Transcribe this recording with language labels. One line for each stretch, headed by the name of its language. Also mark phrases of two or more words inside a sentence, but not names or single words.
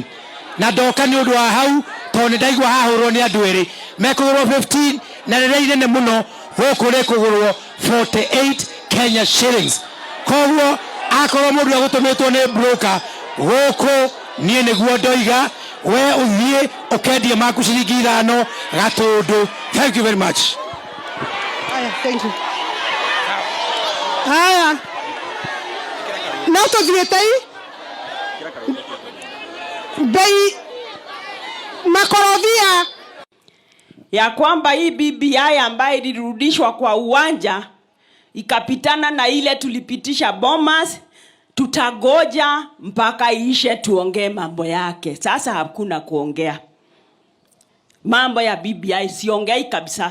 Kikuyu: Na ndoka nĩ ũndũ wa hau, tondũ ndaigua hahũrwo nĩ andũ erĩ, mekũgũrwo 15 na rĩrĩa inene mũno gũkũ rĩkũgũrwo 48
English: Kenya shillings.
Kikuyu: Koguo akorwo mũndũ agũtũmĩtwo nĩ broker gũkũ, niĩ nĩguo ndoiga, we ũthiĩ ũkendie maku ciringi 5 gatũndũ.
English: Thank you very much. Thank you.
Swahili: Haya.
Kikuyu: Na tũthiĩte bei makorobia
Swahili: ya kwamba hii BBI ambayo ilirudishwa kwa uwanja ikapitana na ile tulipitisha Bomas, tutagoja mpaka ishe tuongee mambo yake. Sasa hakuna kuongea mambo ya BBI, siongei kabisa.